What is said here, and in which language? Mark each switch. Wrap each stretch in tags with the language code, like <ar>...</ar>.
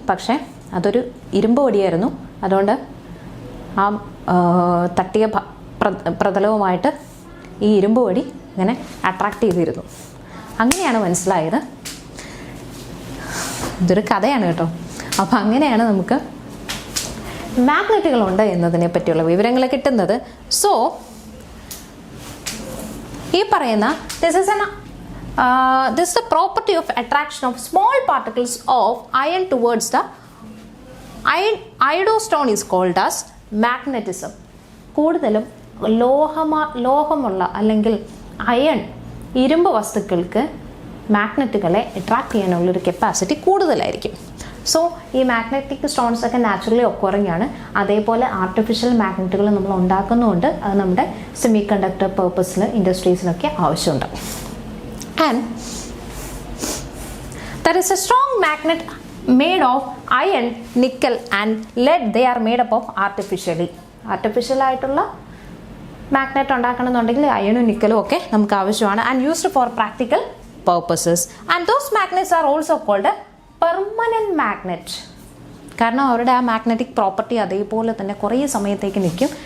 <ml>പക്ഷേ അതൊരു ഇരുമ്പ് വടിയായിരുന്നു. അതുകൊണ്ട് ആ തട്ടിയ പ്രതലവുമായിട്ട് ഈ ഇരുമ്പ് വടി ഇങ്ങനെ അട്രാക്റ്റ് ചെയ്തിരുന്നു. അങ്ങനെയാണ് മനസ്സിലായത്. ഇതൊരു കഥയാണ് കേട്ടോ. അപ്പം അങ്ങനെയാണ് നമുക്ക് മാഗ്നറ്റുകളുണ്ട് എന്നതിനെ പറ്റിയുള്ള വിവരങ്ങൾ കിട്ടുന്നത്. സോ ഈ പറയുന്ന</ml> <en>this is the property of attraction of small particles of iron towards the iodostone is called as magnetism.</en> <ml>കൂടുതലും ലോഹമുള്ള അല്ലെങ്കിൽ അയൺ, ഇരുമ്പ് വസ്തുക്കൾക്ക് മാഗ്നറ്റുകളെ അട്രാക്ട് ചെയ്യാനുള്ളൊരു കപ്പാസിറ്റി കൂടുതലായിരിക്കും. സോ ഈ മാഗ്നറ്റിക് സ്റ്റോൺസ് ഒക്കെ നാച്ചുറലി ഒക്കറിങ് ആണ്. അതേപോലെ ആർട്ടിഫിഷ്യൽ മാഗ്നറ്റുകൾ നമ്മൾ ഉണ്ടാക്കുന്നുണ്ട്. അത് നമ്മുടെ സെമി കണ്ടക്ടർ പർപ്പസിൽ, ഇൻഡസ്ട്രീസിലൊക്കെ ആവശ്യമുണ്ട്.</ml> <en>And there is a strong magnet made of iron, nickel and lead. They are made up of artificial</en> <ml>ആയിട്ടുള്ള മാഗ്നറ്റ് ഉണ്ടാക്കണമെന്നുണ്ടെങ്കിൽ അയണും നിക്കലും ഒക്കെ നമുക്ക് ആവശ്യമാണ്.</ml> <en>And used for practical purposes. And those magnets are also called permanent magnet.</en> <ml>കാരണം അവരുടെ ആ magnetic property അതേപോലെ തന്നെ കുറേ സമയത്തേക്ക് നിൽക്കും.</ml>